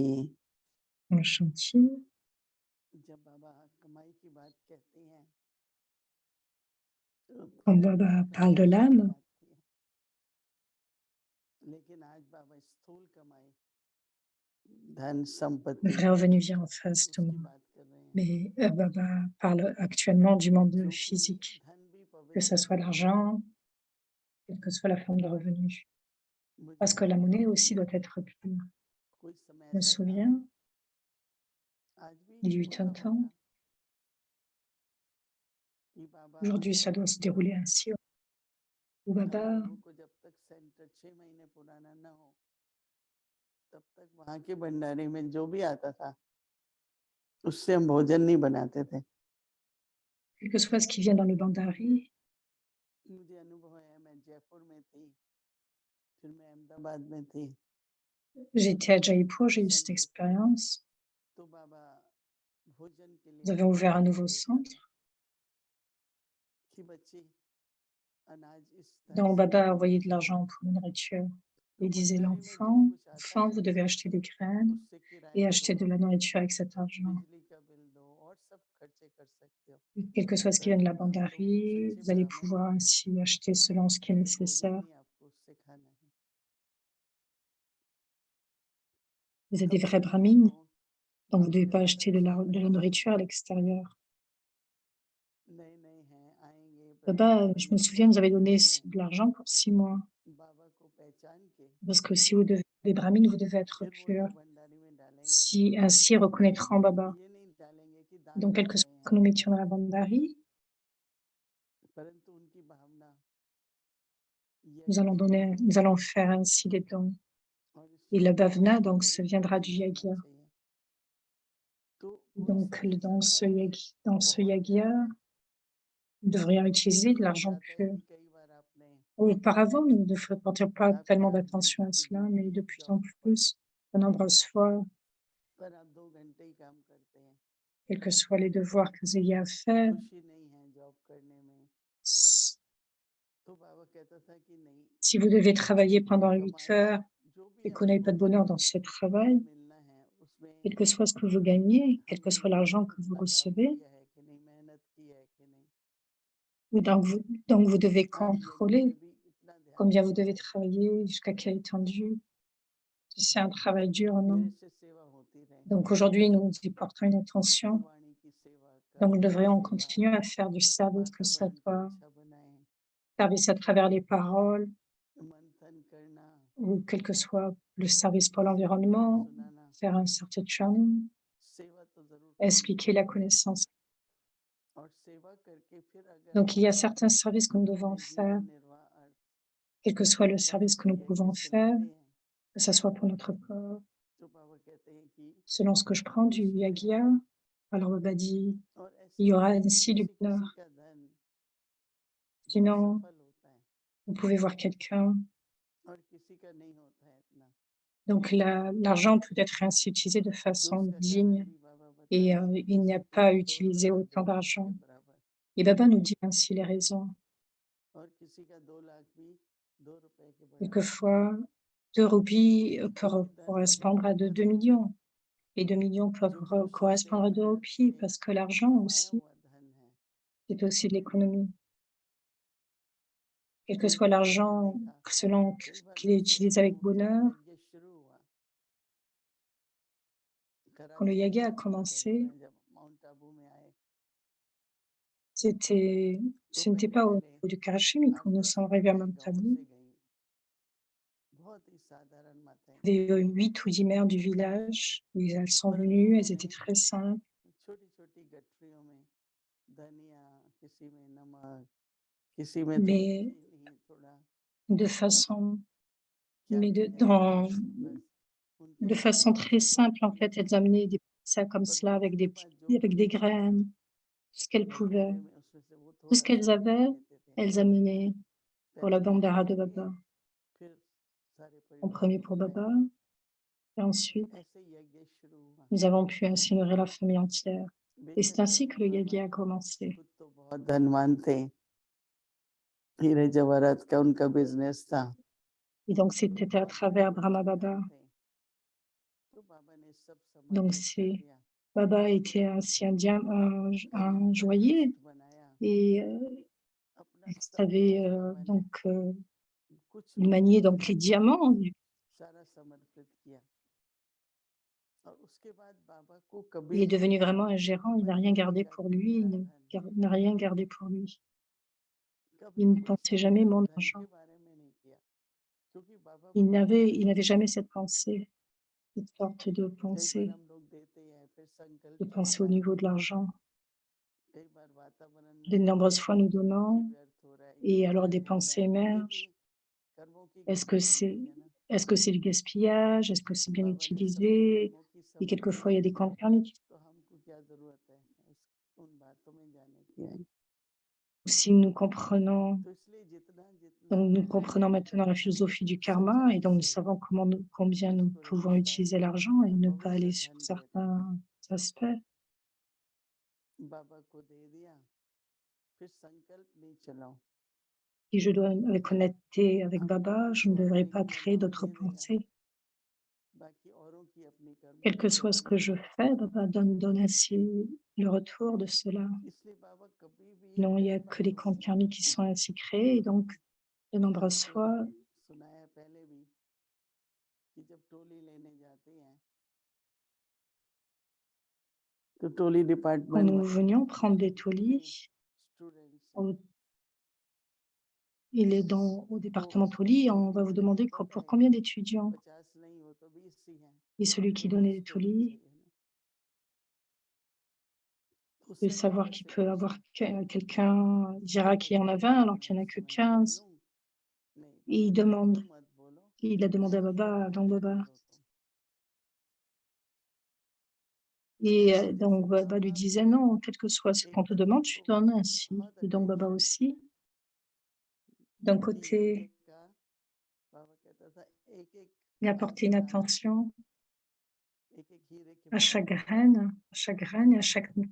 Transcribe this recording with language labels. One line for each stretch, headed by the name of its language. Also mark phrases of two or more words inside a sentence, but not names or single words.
French: On chantier,
Hindi: जब बाबा कमाई की बात कहते हैं
French: quand Baba parle de l'âme,
Hindi: लेकिन आज बाबा स्थूल कमाई, धन
French: le
Hindi: संपत्ति
French: vrai revenu vient en face de moi.
Hindi: उसकी बात कर रहे हैं।
French: Mais Baba parle actuellement du monde
Hindi: क्योंकि
French: physique,
Hindi: धन भी
French: que ce
Hindi: पवित्र
French: soit
Hindi: है।
French: l'argent, quelle que soit la forme de revenu.
Hindi: मुझे
French: Parce que la monnaie
Hindi: याद
French: aussi
Hindi: है,
French: doit être pure.
Hindi: कुछ समय
French: Je me
Hindi: ऐसा था,
French: souviens,
Hindi: आज भी
French: il y eut
Hindi: ऐसा
French: un temps,
Hindi: होगा कि बाबा
French: aujourd'hui ça doit se dérouler ainsi, où
Hindi: हम
French: Baba,
Hindi: लोगों को जब तक सेंटर 6 महीने पुराना ना हो तब तक वहाँ के भंडारे में जो भी आता था उससे हम भोजन नहीं बनाते थे।
French: quel que soit ce qui vient dans le bandari,
Hindi: मुझे अनुभव है, मैं जयपुर में थी, फिर मैं अहमदाबाद में थी,
French: j'étais à Jaipur, j'ai eu cette expérience.
Hindi: तो बाबा भोजन के लिए
French: Nous avons ouvert un nouveau
Hindi: लेकर
French: centre,
Hindi: कि बच्चे अनाज इस तरह
French: dont
Hindi: से
French: Baba a
Hindi: लेके
French: envoyé de
Hindi: जाते
French: l'argent
Hindi: हैं।
French: pour la nourriture.
Hindi: तो
French: Il disait,
Hindi: भंडारे में जो
French: l'enfant,
Hindi: कुछ आता
French: enfant,
Hindi: है
French: vous devez acheter des graines
Hindi: उससे
French: et
Hindi: किराया
French: acheter de
Hindi: दो,
French: la nourriture avec cet argent.
Hindi: बिजली का बिल दो और सब खर्चे कर सकते हो,
French: Quel que soit ce qui vient de la
Hindi: परंतु हम तो
French: bandari,
Hindi: सच्चे
French: vous allez
Hindi: ब्राह्मण
French: pouvoir
Hindi: हैं,
French: ainsi acheter selon ce qui est
Hindi: तो भोजन
French: nécessaire.
Hindi: ही आपको उससे खाना है।
French: Vous êtes des vrais
Hindi: कपड़े
French: brahmines,
Hindi: खरीदो,
French: donc vous ne
Hindi: बहुत
French: devez pas
Hindi: खर्चा
French: acheter
Hindi: है,
French: de la nourriture à l'extérieur.
Hindi: नए नए हैं, आएंगे,
French: Baba, je
Hindi: बनने
French: me
Hindi: में
French: souviens,
Hindi: 6
French: nous avait
Hindi: महीने
French: donné
Hindi: हैं,
French: de l'argent pour 6 mois.
Hindi: बाबा को पहचान के
French: Parce que si vous devez, les brahmines, vous devez être
Hindi: फिर वो
French: purs.
Hindi: लोग भंडारी में डालेंगे,
French: Si, ainsi reconnaîtront Baba.
Hindi: ये नहीं डालेंगे कि दान
French: Donc,
Hindi: कर
French: quel que soit
Hindi: रहे
French: ce que
Hindi: हैं,
French: nous mettions dans la bandari,
Hindi: परंतु उनकी भावना
French: nous
Hindi: यज्ञ
French: allons
Hindi: के लिए
French: donner,
Hindi: है
French: nous allons faire ainsi des dons.
Hindi: और
French: Et
Hindi: इसलिए
French: la
Hindi: वो
French: bhavna,
Hindi: आपको
French: donc, ça
Hindi: पवित्र
French: viendra du
Hindi: नहीं होना
French: yagya.
Hindi: चाहिए। तो वो
French: Donc,
Hindi: समय ऐसा था
French: dans ce
Hindi: बहुत
French: yagya, nous devrions utiliser de
Hindi: हो
French: l'argent
Hindi: जाता है
French: pur.
Hindi: कि कई बार आपने
French: Auparavant, nous ne portions pas tellement
Hindi: साक्षात
French: d'attention à
Hindi: जनता की
French: cela, mais
Hindi: ड्यूटी
French: de plus
Hindi: जॉब
French: en
Hindi: पर
French: plus, de nombreuses fois,
Hindi: पर आप 2 घंटे ही काम करते हैं,
French: quels que soient les devoirs que vous ayez à faire,
Hindi: खुशी नहीं है जॉब करने में, तो बाबा कहता था कि नहीं,
French: Si vous devez travailler pendant 8
Hindi: कमाई
French: heures
Hindi: जो भी
French: et qu'on n'ait
Hindi: आपको
French: pas de bonheur dans ce travail,
Hindi: मिलना है उसमें
French: quel que soit ce que vous gagnez, quel que
Hindi: हमने
French: soit l'argent que vous
Hindi: उतना काम
French: recevez,
Hindi: किया है कि नहीं, मेहनत की है कि नहीं,
French: donc vous devez
Hindi: सारे यज्ञ
French: contrôler
Hindi: में भी इतना ध्यान
French: combien vous
Hindi: देना
French: devez
Hindi: है,
French: travailler, jusqu'à quelle étendue, si c'est un travail dur ou non.
Hindi: मेरे से सेवा होती रहे,
French: Donc aujourd'hui, nous y portons une attention.
Hindi: वाणी की सेवा,
French: Donc nous
Hindi: कर्म की
French: devrions
Hindi: सेवा,
French: continuer à faire du service, que ce
Hindi: वातावरण को
French: soit
Hindi: अच्छा बनाएं,
French: service à travers les paroles
Hindi: मंथन करना,
French: ou quel que soit le service pour l'environnement,
Hindi: सुनाना,
French: faire un certain training,
Hindi: सेवा तो जरूर करनी
French: expliquer la connaissance.
Hindi: और सेवा करके फिर अगर
French: Donc il y a
Hindi: हम
French: certains services que nous devons
Hindi: अपने
French: faire,
Hindi: जीवन निर्वाह अर्थ
French: quel que soit le
Hindi: बाबा
French: service que
Hindi: के
French: nous
Hindi: यज्ञ
French: pouvons
Hindi: से
French: faire,
Hindi: लेते हैं,
French: que ce soit pour notre corps.
Hindi: तो बाबा कहते हैं कि
French: Selon ce que je prends du
Hindi: खुशी
French: Yagya,
Hindi: रहेगी,
French: alors Baba dit,
Hindi: और
French: il
Hindi: ऐसे
French: y aura
Hindi: ही
French: ainsi du
Hindi: किसी
French: bonheur.
Hindi: किसी का धन बहुत
French: Sinon,
Hindi: सफल होता है
French: vous pouvez voir quelqu'un.
Hindi: और किसी का नहीं होता है इतना,
French: Donc l'argent peut être ainsi utilisé de
Hindi: तो
French: façon
Hindi: उसका कारण
French: digne
Hindi: भी बाबा
French: et
Hindi: बताते हैं कि
French: il n'y a
Hindi: जैसे
French: pas à
Hindi: कि 2
French: utiliser
Hindi: रुपए
French: autant
Hindi: 2 लाख
French: d'argent.
Hindi: के बराबर,
French: Et Baba nous dit ainsi les raisons.
Hindi: और किसी का 2 लाख भी 2 रुपए के बराबर,
French: Quelquefois, 2 roupies peuvent
Hindi: क्योंकि धन
French: correspondre à de 2
Hindi: धन
French: millions et 2 millions peuvent
Hindi: जो खुशी से
French: correspondre à 2
Hindi: मेहनत
French: roupies
Hindi: से
French: parce que l'argent
Hindi: कमाया
French: aussi,
Hindi: हुआ धन है,
French: c'est aussi de l'économie. Quel que
Hindi: कई
French: soit
Hindi: बार आपने
French: l'argent,
Hindi: देखा,
French: selon
Hindi: कई बार
French: qu'il est
Hindi: जैसे
French: utilisé avec bonheur,
Hindi: यज्ञ शुरू हुआ,
French: quand le
Hindi: कराची की
French: Yaga a
Hindi: बात नहीं करूंगा,
French: commencé,
Hindi: जब माउंट आबू में आए
French: c'était,
Hindi: तो
French: ce n'était
Hindi: पहले
French: pas au
Hindi: पहले
French: niveau du Karachi, mais quand nous
Hindi: 8-10
French: sommes arrivés à
Hindi: माताएं गांव
French: Mamtabou,
Hindi: से गई, बहुत ही साधारण माताएं,
French: il y avait 8 ou 10 mères du village, et elles sont
Hindi: और
French: venues, elles
Hindi: उन्होंने
French: étaient très simples,
Hindi: छोटी छोटी गठरियों में धनिया, किसी में नमक, किसी में थोड़ी
French: mais
Hindi: चीनी, थोड़ा
French: de façon,
Hindi: क्या
French: mais
Hindi: भी ऐसे बस उनके
French: de
Hindi: साथ
French: façon très
Hindi: सब
French: simple, en
Hindi: रखी,
French: fait. Elles amenaient des sacs comme
Hindi: पर
French: cela avec
Hindi: उनके
French: des
Hindi: पास
French: petits,
Hindi: जो
French: avec
Hindi: कुछ
French: des
Hindi: होता था
French: graines, tout ce qu'elles pouvaient.
Hindi: भंडारे में उसमें से वो
French: Tout ce
Hindi: थोड़ा सा
French: qu'elles
Hindi: निकाल
French: avaient,
Hindi: लेते थे,
French: elles amenaient pour la
Hindi: पहले खुद
French: bandara
Hindi: के
French: de
Hindi: लिए,
French: Baba.
Hindi: फिर सारे
French: En
Hindi: परिवार
French: premier
Hindi: को
French: pour
Hindi: खिलाया,
French: Baba, et ensuite,
Hindi: ऐसे यज्ञ शुरू हुआ।
French: nous avons pu ainsi nourrir la famille entière. Et c'est
Hindi: बेशक
French: ainsi que le
Hindi: बाबा
French: Yaga a commencé.
Hindi: खुद तो बहुत धनवान थे, हीरे जवाहरात का उनका बिजनेस था,
French: Et donc, c'était à
Hindi: बहुत
French: travers
Hindi: बड़े
French: Brahma
Hindi: इंसान
French: Baba.
Hindi: थे, तो बाबा ने सब
French: Donc,
Hindi: समर्पित कर
French: c'est
Hindi: दिया,
French: Baba était ainsi un
Hindi: करोड़ों का
French: joaillier
Hindi: ट्रस्ट बनाया,
French: et
Hindi: अपना
French: il
Hindi: सब
French: savait
Hindi: कुछ बाबा ने
French: donc
Hindi: कुछ
French: il
Hindi: भी
French: maniait
Hindi: नहीं
French: donc
Hindi: छोड़ा,
French: les diamants.
Hindi: सारा समर्पित किया, और उसके बाद बाबा को
French: Il
Hindi: कभी
French: est devenu vraiment un gérant. Il
Hindi: बाबा
French: n'a
Hindi: ने
French: rien
Hindi: नहीं
French: gardé
Hindi: देखा
French: pour
Hindi: कि
French: lui.
Hindi: मेरा
French: Il
Hindi: धन,
French: n'a rien gardé pour lui.
Hindi: कभी
French: Il ne
Hindi: भी
French: pensait
Hindi: ऐसा
French: jamais mon
Hindi: धन
French: argent.
Hindi: के बारे में नहीं किया, क्योंकि बाबा
French: Il
Hindi: बताते
French: n'avait
Hindi: हैं,
French: jamais cette pensée, cette sorte de
Hindi: कई बार
French: pensée,
Hindi: हम लोग देते हैं फिर संकल्प
French: de pensée
Hindi: चलता
French: au
Hindi: है,
French: niveau de l'argent.
Hindi: कई बार वातावरण
French: De
Hindi: में
French: nombreuses fois, nous
Hindi: ये
French: donnons
Hindi: व्यर्थ हो रहा है, ये
French: et
Hindi: हो
French: alors
Hindi: रहा
French: des
Hindi: है, हो रहा
French: pensées
Hindi: है, तो ये भी
French: émergent.
Hindi: कर्मों की
French: Est-ce
Hindi: गति
French: que
Hindi: बन
French: c'est
Hindi: रही है ना,
French: est-ce que c'est du gaspillage? Est-ce que c'est bien
Hindi: बाबा ने सबके
French: utilisé?
Hindi: कर्मों की
French: Et
Hindi: समझ दी,
French: quelquefois, il y a des comptes karmiques.
Hindi: तो हमको क्या जरूरत है उन बातों में जाने की है,
French: Si nous comprenons,
Hindi: तो इसलिए जितना जितना
French: donc nous
Hindi: हम
French: comprenons maintenant la philosophie du karma et
Hindi: सच्चाई
French: donc nous
Hindi: से
French: savons combien nous
Hindi: उसको
French: pouvons
Hindi: रहने
French: utiliser
Hindi: पाएंगे,
French: l'argent et ne pas
Hindi: पवित्र
French: aller sur
Hindi: धन दे रहे हैं,
French: certains aspects.
Hindi: बाबा को दे दिया, फिर संकल्प नहीं चलाओ,
French: Si je dois me connecter avec
Hindi: हमको
French: Baba,
Hindi: कुछ
French: je ne
Hindi: और
French: devrais
Hindi: नहीं
French: pas créer
Hindi: देना, वो
French: d'autres
Hindi: दे देगा,
French: pensées.
Hindi: बाकी औरों की अपनी कर्मों
French: Quel
Hindi: की
French: que soit ce
Hindi: गति
French: que
Hindi: है,
French: je fais, Baba donne ainsi le retour de cela.
Hindi: इसलिए बाबा कभी भी
French: Non, il n'y a
Hindi: पहले
French: que les comptes karmiques qui sont ainsi créés et donc de nombreuses
Hindi: आपको
French: fois,
Hindi: सुनाया पहले भी कि जब टोली लेने जाते हैं तो टोली
French: quand
Hindi: डिपार्टमेंट
French: nous
Hindi: वाले
French: venions prendre des
Hindi: जितने
French: tolis
Hindi: स्टूडेंट्स हैं,
French: au, au
Hindi: तो
French: département toli, on va
Hindi: टोली
French: vous
Hindi: वाले
French: demander
Hindi: को पता
French: pour
Hindi: है
French: combien
Hindi: कि
French: d'étudiants.
Hindi: 50 नहीं हो तो 20 ही हैं,
French: Et celui qui
Hindi: तो
French: donnait
Hindi: 20
French: les
Hindi: टोली
French: tolis
Hindi: चाहिए ना, तो
French: peut
Hindi: उससे
French: savoir
Hindi: बाबा
French: qu'il
Hindi: से
French: peut avoir
Hindi: पूछा,
French: quelqu'un dira qu'il y en a 20 alors qu'il n'y en a que 15.
Hindi: नहीं
French: Et
Hindi: बाबा
French: il
Hindi: कहते
French: demande,
Hindi: तुम मत बोलो,
French: il a demandé à Baba, donc
Hindi: मुझे
French: Baba.
Hindi: बोलो तुम,
French: Et
Hindi: तो
French: donc
Hindi: जैसे
French: Baba lui
Hindi: बाबा
French: disait non, quel que soit ce
Hindi: एक
French: qu'on te
Hindi: बच्चे
French: demande, tu
Hindi: को
French: donnes ainsi.
Hindi: बहुत
French: Et donc Baba
Hindi: अटेंशन
French: aussi, d'un
Hindi: कि यज्ञ
French: côté,
Hindi: का, बाबा कहता था एक एक
French: il a porté une
Hindi: दाना,
French: attention
Hindi: एक एक हीरे के
French: à chaque
Hindi: बराबर,
French: graine et à chaque,